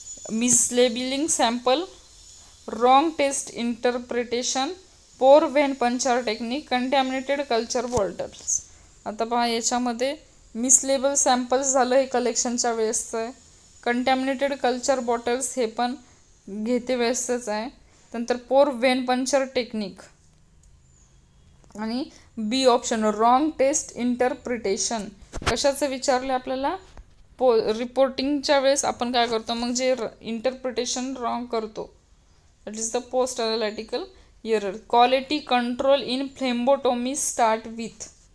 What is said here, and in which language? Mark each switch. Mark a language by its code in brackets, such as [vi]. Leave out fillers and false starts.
[en] Mislabelling sample, wrong test interpretation, poor vein puncture technique, contaminated culture bottles. [mr] आता पहा, याच्यामध्ये मिसलेबल सॅम्पल्स झालं हे कलेक्शनच्या वेळेसचं आहे. कंटॅमिनेटेड कल्चर बॉटल्स हे पण घेते वेळेसच आहे. नंतर [en] poor vein puncture technique [mr] आणि [en] B option wrong test interpretation. [mr] कशाचं विचारलं आपल्याला? रिपोर्टिंगच्या वेळेस आपण काय करतो, मग जे इंटरप्रिटेशन रॉंग करतो, [en] That is the post analytical error. Quality control in phlebotomy start with.